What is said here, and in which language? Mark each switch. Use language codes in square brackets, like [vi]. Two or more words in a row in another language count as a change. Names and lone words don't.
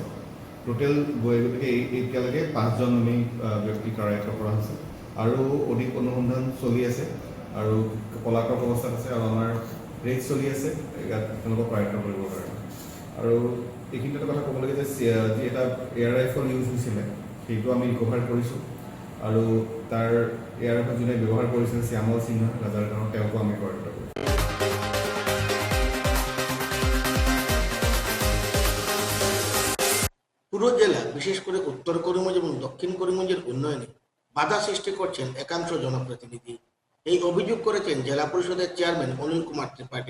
[as] টোটেল গতিকে এতিয়ালৈকে 5জন আমি ব্যক্তি কৰায়ত্ব কৰা হৈছে আৰু অধিক অনুসন্ধান চলি আছে আৰু পলাতক অৱস্থাত আছে আৰু আমাৰ ৰেড চলি আছে ইয়াত তেওঁলোকক কৰায়ত্ব কৰিবৰ কাৰণে। আৰু এইখিনিতে এটা কথা ক'ব লাগে যে যি এটা [en] air rifle use [as] হৈছিলে সেইটো আমি ৰিকভাৰ কৰিছোঁ আৰু তাৰ [en] air rifle [as] যোনে ব্যৱহাৰ কৰিছিল শ্যামল সিনহা ৰাজাৰগাঁও, তেওঁকো আমি কৰায়ত্ব কৰিছোঁ। [bn] পুরো জেলা বিশেষ করে উত্তর করিমগঞ্জ এবং দক্ষিণ করিমগঞ্জের উন্নয়নে বাধা সৃষ্টি করছেন একাংশ জনপ্রতিনিধি। এই অভিযোগ করেছেন জেলা পরিষদের চেয়ারম্যান অনিল কুমার ত্রিপাঠী।